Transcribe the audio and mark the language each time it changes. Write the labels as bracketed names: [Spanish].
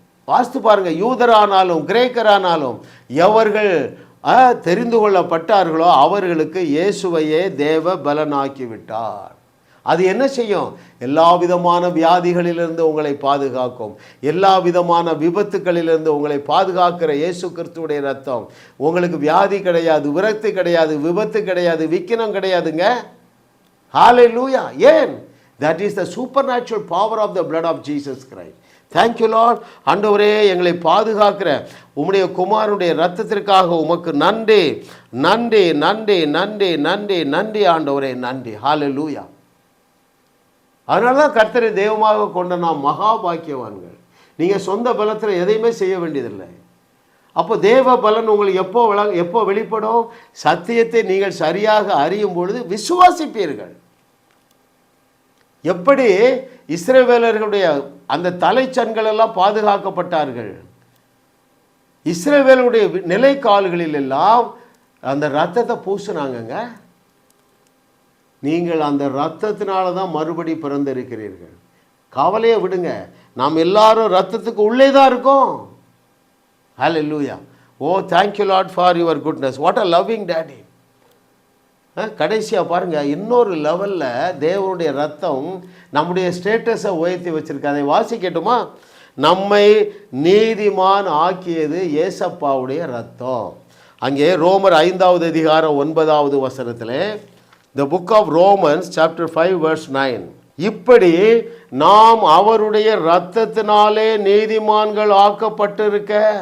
[Tamil] வாஸ்து பாருங்க, யூதரானாலும் கிரேக்கரானாலும் எவர்கள் தெரிந்து கொள்ளப்பட்டார்களோ அவர்களுக்கு இயேசுவையே தேவ பலனாக்கி விட்டார். அது என்ன செய்யும்? எல்லா விதமான வியாதிகளிலிருந்து உங்களை பாதுகாக்கும். எல்லா விதமான விபத்துக்களிலிருந்து உங்களை பாதுகாக்கிற இயேசு கிறிஸ்துவுடைய ரத்தம். உங்களுக்கு வியாதி கிடையாது, விரக்தி கிடையாது, விபத்து கிடையாது, விக்கினம் கிடையாதுங்க. ஹல்லேலூயா. ஏன்? [English] that is the supernatural power of the blood of Jesus Christ. Thank you Lord. [Tamil] ஆண்டவரே, எங்களை பாதுகாக்கிற உம்முடைய குமாரனுடைய இரத்தத்திற்காக உமக்கு நன்றி, நன்றி, நன்றி, நன்றி, நன்றி, நன்றி ஆண்டவரே, நன்றி. ஹல்லேலூயா. அதனால தான் கர்த்தரை தெய்வமாக கொண்ட நாம் மகா பாக்கியவான்கள். நீங்கள் சொந்த பலத்தில் எதையுமே செய்ய வேண்டியதில்லை. அப்போ தேவ பலன் உங்களுக்கு எப்போ வெளிப்படும்? சத்தியத்தை நீங்கள் சரியாக அறியும் பொழுது விசுவாசிப்பீர்கள். எப்படி இஸ்ரவேலர்களுடைய அந்த தலைச்சன்கள் எல்லாம் பாதுகாக்கப்பட்டார்கள்? இஸ்ரவேலுடைய நிலைக்கால்களில் எல்லாம் அந்த ரத்தத்தை பூசினாங்கங்க. நீங்கள் அந்த ரத்தத்தினால தான் மறுபடி பிறந்திருக்கிறீர்கள். கவலையை விடுங்க, நாம் எல்லாரும் ரத்தத்துக்கு உள்ளே தான் இருக்கோம். [English] Hallelujah. ஓ, thank you Lord for your goodness. What a loving daddy. [Tamil] கடைசியாக பாருங்கள், இன்னொரு லெவலில் தேவனுடைய ரத்தம் நம்முடைய ஸ்டேட்டஸை உயர்த்தி வச்சுருக்கு. அதை வாசிக்கட்டுமா? நம்மை நீதிமான் ஆக்கியது ஏசப்பாவுடைய ரத்தம். அங்கே ரோமர் 5வது அதிகாரம் 9வது வசனத்தில், [English] the book of Romans chapter 5 verse 9, [Tamil] இப்படி நாம் அவருடைய இரத்தத்தினாலே நீதிமான்கள் ஆக்கப்பட்டிருக்க.